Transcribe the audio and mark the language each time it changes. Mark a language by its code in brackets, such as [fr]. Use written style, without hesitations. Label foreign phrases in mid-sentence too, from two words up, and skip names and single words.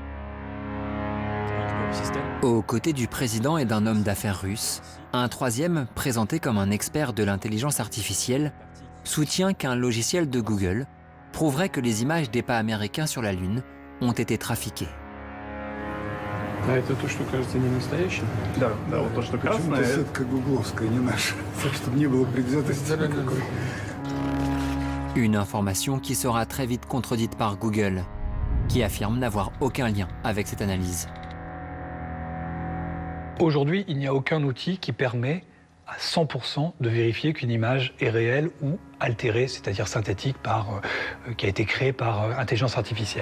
[fr] Aux côtés du président et d'un homme d'affaires russe, un troisième, présenté comme un expert de l'intelligence artificielle, soutient qu'un logiciel de Google prouverait que les images des pas américains sur la Lune ont été trafiquées. [ru] А это то, что кажется не настоящим? Да, вот то, что красное. Это сетка гугловская, не наша. Так, чтобы не было предвзятости никакой. [fr] Une information qui sera très vite contredite par Google, qui affirme n'avoir aucun lien avec cette analyse. Aujourd'hui, il n'y a aucun outil qui permet à 100% de vérifier qu'une image est réelle ou altérée, c'est-à-dire synthétique, qui a été créée par intelligence artificielle.